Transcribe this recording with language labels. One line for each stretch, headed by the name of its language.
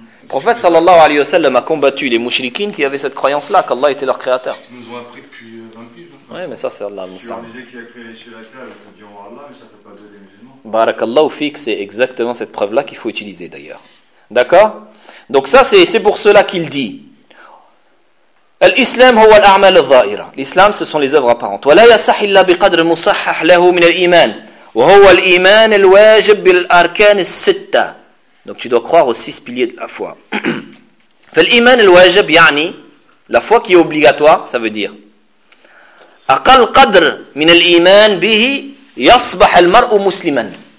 French: Le prophète, sallallahu alayhi wa sallam, a combattu les mouchriquines qui avaient cette croyance-là, qu'Allah était leur créateur. Ils nous ont appris depuis 20 piges. Oui. Oui, mais ça, c'est Allah le Musta'an. Si on disait qu'il a créé les cieux et la terre, je dis en Allah, mais ça ne fait pas deux des musulmans. Barakallahu fik, c'est exactement cette preuve-là qu'il faut utiliser d'ailleurs. D'accord ? Donc, ça, c'est pour cela qu'il dit.
Arabic: الإسلام هو الأعمال الظاهرة.
French: الإسلام ce sont les œuvres apparentes.
Arabic: ولا يصح إلا بقدر مصحح له من الإيمان. وهو الإيمان الواجب بالأركان الستة.
French: Donc tu dois croire aux six piliers de la foi.
Arabic: فالإيمان الواجب يعني
French: la foi qui est obligatoire, ça veut dire
Arabic: أقل قدر من الإيمان به يصبح المرء مسلما.